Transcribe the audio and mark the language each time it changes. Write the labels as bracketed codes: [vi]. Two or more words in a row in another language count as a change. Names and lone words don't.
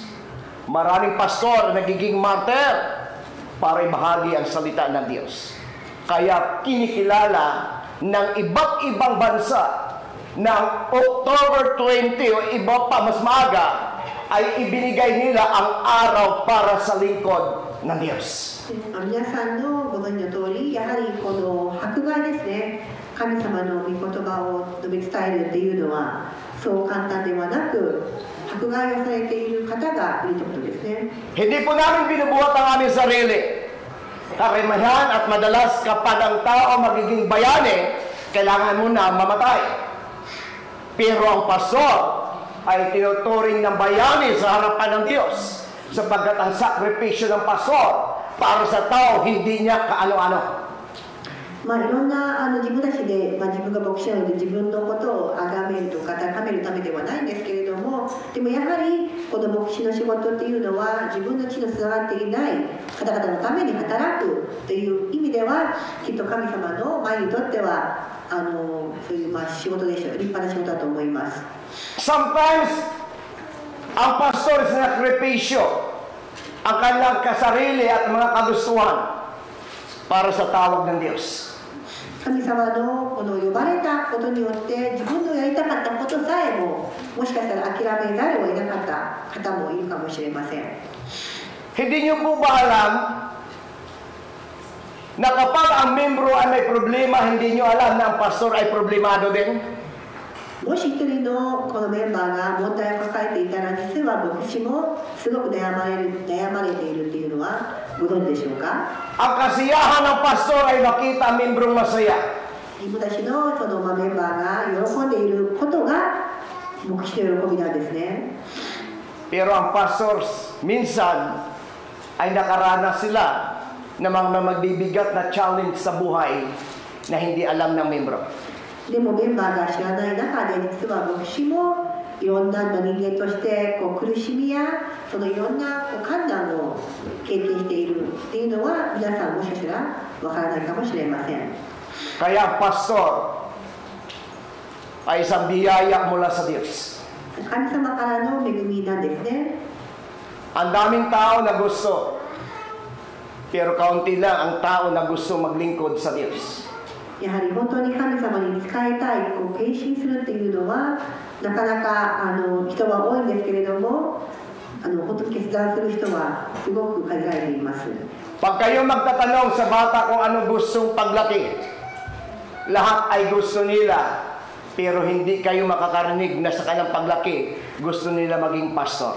[tl] Maraming pastor nagiging martyr para ibahagi ang salita ng Diyos. Kaya kinikilala ng iba't ibang bansa ng October 20 o iba pa mas maaga ay ibinigay nila ang araw para sa lingkod ng Diyos. [ja] 皆さんのご存知の通り、やはりこの迫害ですね、神様の御言葉を述べ伝えるっていうのはそう簡単ではなく、迫害をされている方がいるということですね。 [tl] Hindi po namin binubuhat ang aming sarili. Karamihan at madalas kapag ang tao magiging bayani, kailangan muna mamatay. Pero ang pastor ay tinuturing ng bayani sa harapan ng Diyos sapagkat ang sakripisyo ng pastor para sa tao hindi niya kaano-ano. [ja] いろんな自分たちで、自分が牧師なので自分のことを崇めるとか高めるためではないんですけれども、でもやはりこの牧師の仕事っていうのは自分の血のつながっていない方々のために働くという意味ではきっと神様の前にとってはそういう仕事でしょう、立派な仕事だと思います。 [tl] Sometimes, ang pastor sa sakripisyo ang kanilang kasarili at mga kagustuhan para sa tawag ng Diyos. [ja] 神様のこの呼ばれたことによって自分のやりたかったことさえももしかしたら諦めざるを得なかった方もいるかもしれません。 [tl] Hindi niyo po ba alam na kapag ang membro ay may problema, hindi niyo alam na ang pastor ay problemado din? [ja] もし一人のこのメンバーが問題を抱えていたら、実は牧師もすごく悩まれているっていうのはご存知でしょうか？ [tl] Ang kasiyahan ng pastor ay makita ang membrong masaya. [ja] 自分たちのそのメンバーが喜んでいることが牧師の喜びなんですね。 [tl] Pero ang pastor minsan ay nakaranas sila ng mga magbibigat na challenge sa buhay na hindi alam ng membro. [ja] でもメンバーが知らない中で、実は牧師もいろんな人間として苦しみやそのいろんな困難を経験しているっていうのは皆さんもしかしたらわからないかもしれません。 [tl] Kaya ang pastor ay isang biyaya mula sa Diyos. [ja] 神様からの恵みなんですね。 [tl] Ang daming tao na gusto, pero kaunti lang ang tao na gusto maglingkod sa Diyos. [ja] やはり本当に神様に仕えたい、献身するっていうのはなかなか人は多いんですけれども、本当に決断する人はすごく限られています。 [tl] Pag kayo magtatanong sa bata kung ano gustong paglaki, lahat ay gusto nila, pero hindi kayo makakarinig na sa kanilang paglaki, gusto nila maging pastor.